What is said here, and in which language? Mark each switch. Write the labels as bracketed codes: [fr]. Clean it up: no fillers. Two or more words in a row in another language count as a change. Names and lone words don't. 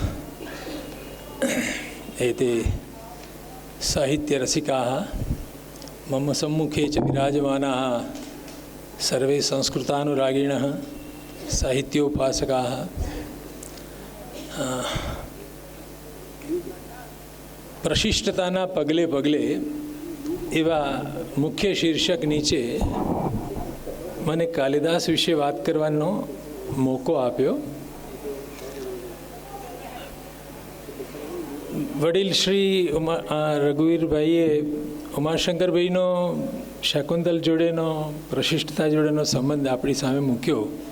[sa] एते साहित्यरसिकाः मम सम्मुखे च विराजमानाः सर्वे संस्कृतानुरागिणः साहित्योपासकाः [gu] પ્રશિષ્ટતાના પગલે પગલે એવા મુખ્ય શીર્ષક નીચે મને કાલિદાસ વિશે વાત કરવાનો મોકો આપ્યો. વડીલ શ્રી રઘુવીરભાઈએ ઉમાશંકરભાઈનો શાકુંતલ જોડેનો પ્રશિષ્ટતા જોડેનો સંબંધ આપણી સામે મૂક્યો.